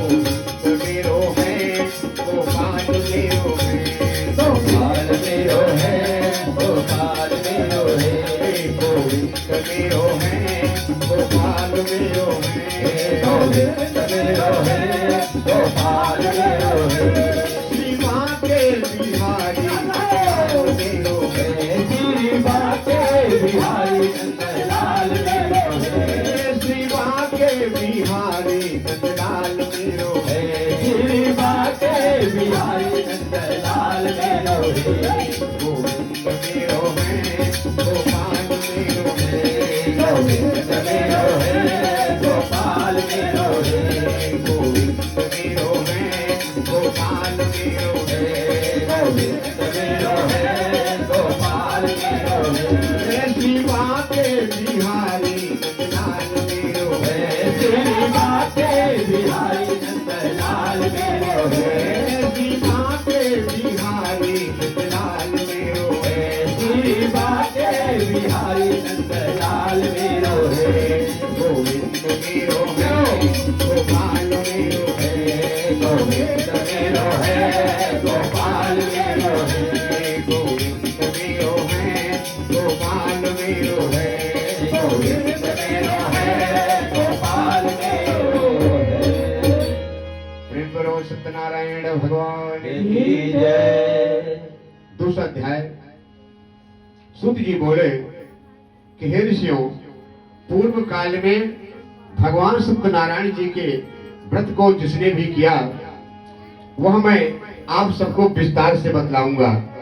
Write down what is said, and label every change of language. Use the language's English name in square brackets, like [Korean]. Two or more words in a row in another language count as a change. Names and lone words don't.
[Braj] मेरो है गोपाल मेरो है, गोपाल मेरो है, गोपाल मेरो है, गोविंद मेरो है गोपाल मेरो है, गोविंद मेरो है, गोपाल मेरो है, श्री माँ के बिहारी गोपाल मेरो है, श्री माँ के बिहारी नंदलाल मेरो है, श्री माँ के बिहारी नंदलाल मेरो है, श्री माँ के बिहारी नंदलाल मेरो है, गोविंद मेरो है गोपाल मेरो है, गोविंद मेरो है, गोपाल मेरो है, गोविंद मेरो है गोपाल मेरो है, गोविंद मेरो है, गोपाल मेरो है, श्री माँ के बिहारी नंदलाल मेरो है, श्री माँ के बिहारी नंदलाल मेरो है, श्री माँ के बिहारी नंदलाल मेरो है, श्री माँ के बिहारी नंदलाल मेरो है, गोविंद मेरो है गोपाल मेरो है, गोविंद मेरो है, गोपाल मेरो है, गोविंद मेरो है गोपाल मेरो है, गोविंद मेरो है, गोपाल मेरो है। [Hindi] प्रेम करो सत्यनारायण भगवान की जय। दूसरा अध्याय। सूत जी बोले कि हे ऋषियों, पूर्व काल में भगवान सत्यनारायण जी के व्रत को जिसने भी किया वह मैं आप सबको विस्तार से बतलाऊंगा।